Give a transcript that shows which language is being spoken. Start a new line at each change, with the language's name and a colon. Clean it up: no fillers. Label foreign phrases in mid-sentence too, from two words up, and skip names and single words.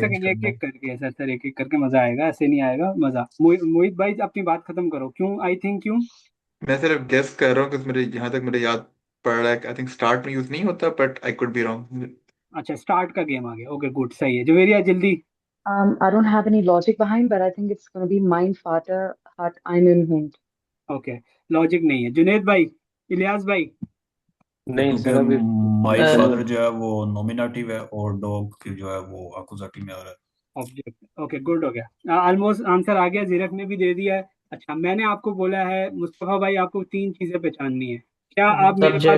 Hindi: चेंज सेकंड, एक करना है। एक करके सर सर एक एक करके मजा आएगा, ऐसे नहीं आएगा मजा। मोहित भाई अपनी बात खत्म करो, क्यों
English: I think
Hindi: क्यों? मैं सिर्फ गेस कर रहा हूँ क्योंकि मेरे यहाँ तक मेरे याद पड़ रहा है।
English: I think
Hindi: स्टार्ट में यूज नहीं होता,
English: but I could be wrong.
Hindi: अच्छा स्टार्ट का गेम आ गया, ओके गुड, सही है जवेरिया जल्दी।
English: I don't have any logic behind, but I think it's going to be
German: mein Vater hat einen Hund.
Hindi: ओके लॉजिक नहीं है। जुनेद भाई, इलियास भाई। नहीं क्योंकि सर अभी माई सर फादर जो है वो नॉमिनेटिव है और डॉग की जो है वो अकुजाटिव में आ रहा है। ऑब्जेक्ट, ओके गुड हो गया, ऑलमोस्ट आंसर आ गया, जीरक ने भी दे दिया है। अच्छा मैंने आपको बोला है मुस्तफा भाई आपको तीन चीजें पहचाननी है, क्या आप मेरे पास